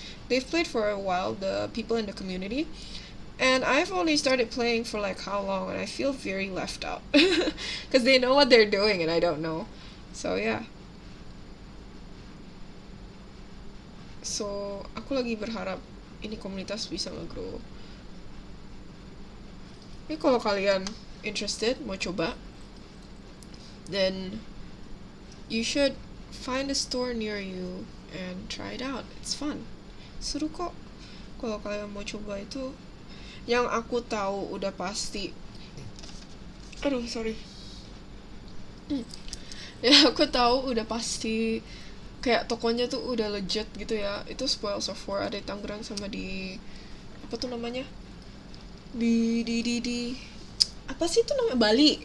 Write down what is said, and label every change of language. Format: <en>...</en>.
<en>They've played for a while, the people in the community. And I've only started playing for like how long, and I feel very left out. Because they know what they're doing and I don't know. So yeah.</en> <id>So aku lagi berharap ini komunitas bisa nge-grow. Ini kalau kalian interested, mau coba,</id> <en>then you should find a store near you and try it out. It's fun.</en> <id>Seru kok. Kalau kalian mau coba itu, yang aku tahu udah pasti, ya aku tahu udah pasti kayak tokonya tuh udah legit gitu ya, itu Spoils of War, ada di Tangerang sama di apa tuh namanya, di apa sih itu namanya, Bali.</id>